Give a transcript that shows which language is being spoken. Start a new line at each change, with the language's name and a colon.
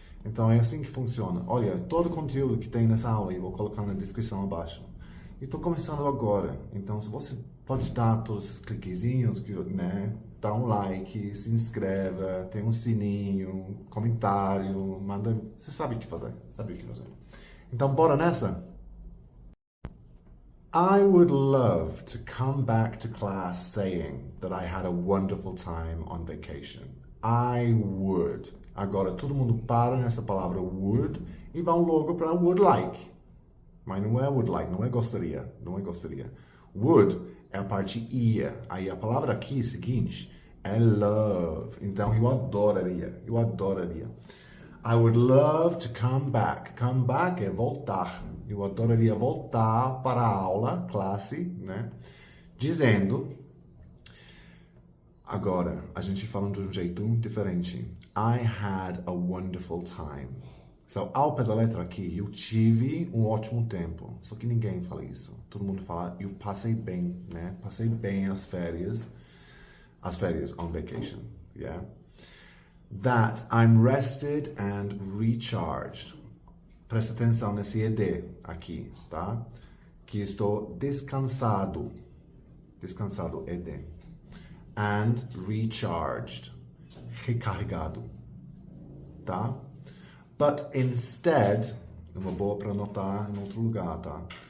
Portuguese: Então é assim que funciona. Olha, todo o conteúdo que tem nessa aula eu vou colocar na descrição abaixo. E estou começando agora, então se você pode dar todos os cliquezinhos, né? Dá um like, se inscreva, tem um sininho, comentário, manda... Você sabe o que fazer, sabe o que fazer. Então bora nessa?
English: I would love to come back to class saying that I had a wonderful time on vacation. I would.
Portuguese: Agora, todo mundo para nessa palavra would e vão logo para would like. Mas não é would like, não é gostaria, não é gostaria. Would é a parte ia. Aí a palavra aqui seguinte é love. Então eu adoraria, eu adoraria.
English: I would love to come back.
Portuguese: Come back é voltar. Eu adoraria voltar para a aula, classe, né? Dizendo... Agora, a gente fala de um jeito diferente.
English: I had a wonderful time.
Portuguese: So, ao pé da letra aqui, eu tive um ótimo tempo. Só que ninguém fala isso. Todo mundo fala, eu passei bem, né? Passei bem as férias
English: on vacation, yeah? That I'm rested and recharged.
Portuguese: Presta atenção nesse ED aqui, tá? Que estou descansado. Descansado, ED.
English: And recharged,
Portuguese: recarregado, tá?
English: But instead,
Portuguese: uma boa para anotar em outro lugar, tá?